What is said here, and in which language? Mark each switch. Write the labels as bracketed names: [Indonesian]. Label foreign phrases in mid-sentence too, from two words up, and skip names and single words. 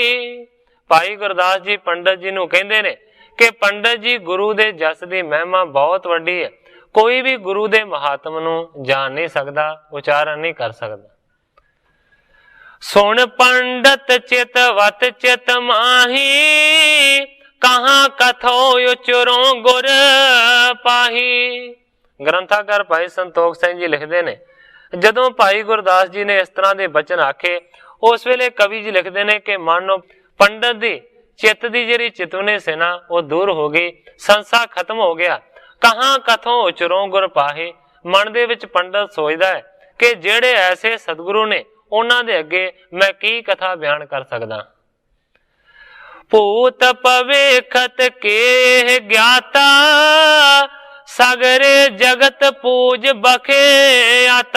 [Punjabi] ਭਾਈ ਗੁਰਦਾਸ ਜੀ ਪੰਡਿਤ ਜੀ ਨੂੰ ਕਹਿੰਦੇ ਨੇ ਕਿ ਪੰਡਿਤ ਜੀ ਗੁਰੂ ਦੇ ਜਸ ਦੀ ਮਹਿਮਾ ਬਹੁਤ ਵੱਡੀ ਹੈ, ਕੋਈ ਭੀ ਗੁਰੂ ਦੇ ਮਹਾਤਮ ਨੂੰ ਜਾਣ ਨਹੀਂ ਸਕਦਾ, ਉਚਾਰਣ ਨਹੀਂ ਕਰ ਸਕਦਾ। [Braj] सुन पंडित चित वत चित माही, कहां कथो उचरो गुर पाही। [Punjabi] ਗ੍ਰੰਥਾਕਾਰ ਭਾਈ ਸੰਤੋਖ ਸਿੰਘ ਜੀ ਲਿਖਤੇ ਨੇ, ਜਦੋਂ ਭਾਈ ਗੁਰਦਾਸ ਜੀ ਨੇ ਇਸ ਤਰ੍ਹਾਂ ਕੇ ਬਚਨ ਆਖੇ, ਉਸ ਵੇਲੇ ਕਵੀ ਜੀ ਲਿਖਤੇ ਨੇ ਕਿ ਮਾਨੋ ਪੰਡਿਤ ਦੀ ਚਿੱਤ ਦੀ ਜਿਹੜੀ ਚਿਤਵਨੀ ਸੇ ਨਾ, ਵੋ ਦੂਰ ਹੋ ਗਈ, ਸੰਸਾ ਖ਼ਤਮ ਹੋ ਗਿਆ। [Braj] कहां कथों उचरों गुर पाहे, [Punjabi] ਮਨ ਦੇ ਵਿਚ ਪੰਡਿਤ ਸੋਚਦਾ ਹੈ ਕਿ ਜੇੜ੍ਹੇ ਐਸੇ ਸਤਗੁਰੂ ਨੇ, ਉਨ੍ਹਾਂ ਦੇ ਅੱਗੇ ਮੈਂ ਕੀ ਕਥਾ ਬਯਾਨ ਕਰ ਸਕਦਾ। [Braj] भूत भविखत के ज्ञाता, सगरे जगत पूज बखे आता।